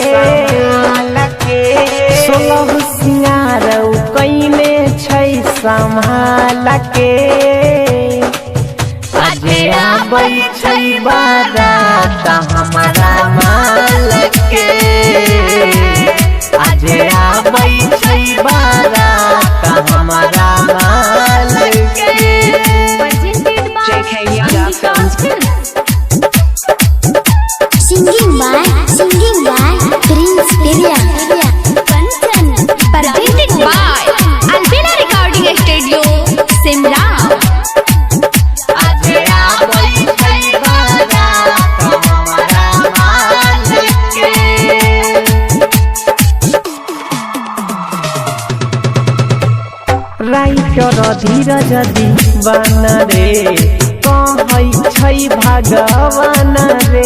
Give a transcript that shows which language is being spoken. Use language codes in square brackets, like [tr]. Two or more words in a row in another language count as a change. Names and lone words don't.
[mai] सोलह सिंगार कईने छै संभाल के आज आबै छै बारात हमारा माल के आज आबै छै बारात हमारा माल के [en] JK Yada Films. Singing by Prince Area. Presented by Albina Recording Studio, Simla. [mai] आज आबै छै बारात हमारा माल के राइटर धीरज दीवाना रे कहै छै भगवान रे